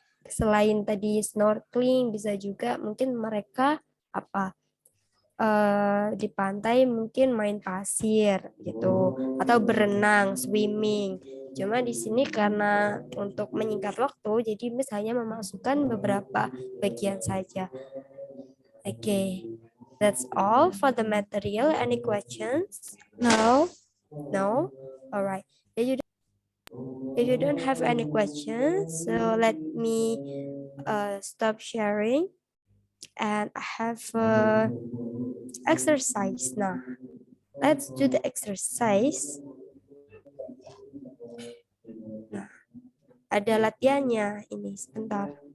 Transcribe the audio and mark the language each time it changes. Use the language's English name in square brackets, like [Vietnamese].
[Indonesian] Selain tadi snorkeling, bisa juga mungkin mereka apa di pantai mungkin main pasir gitu atau berenang, swimming. Cuma di sini karena untuk menyingkat waktu, jadi misalnya memasukkan beberapa bagian saja. [English] Okay, that's all for the material. Any questions? No. No? All right. If you don't have any questions, so let me stop sharing and I have exercise now. Let's do the exercise. [Indonesian] Nah, ada latihannya ini sebentar.